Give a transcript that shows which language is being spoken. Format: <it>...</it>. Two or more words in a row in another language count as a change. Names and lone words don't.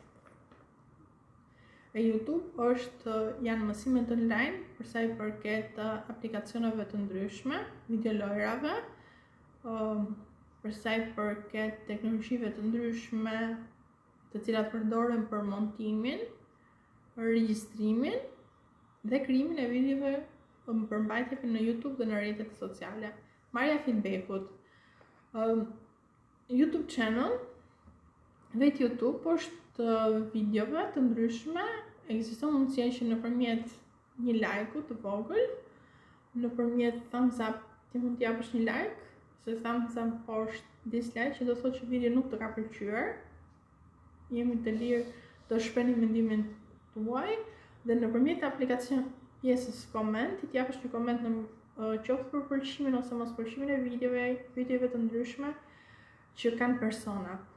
<sq>e YouTube janë mësimet online për sa i përket aplikacioneve të ndryshme, videolojrave, për sa i përket teknologjive të ndryshme të cilat përdoren për montimin, regjistrimin dhe krijimin e videove për mbajtje në YouTube dhe në rrjetet sociale. Marrja e feedbackut. YouTube channel, vetë YouTube është videove të ndryshme, ekziston mundësia që nëpërmjet një like të vogël, nëpërmjet</sq> <en>thumbs up</en> <sq>ti mund t'i japësh një like, se</sq> <en>thumbs up</en> <sq>është dislike, që do thotë që video nuk të ka pëlqyer. Jemi të lirë të shprehni mendimin tuaj dhe nëpërmjet aplikacion pjesës koment, ti japësh një koment në qoftë për pëlqimin ose mos pëlqimin e videove të ndryshme që kanë persona.</sq>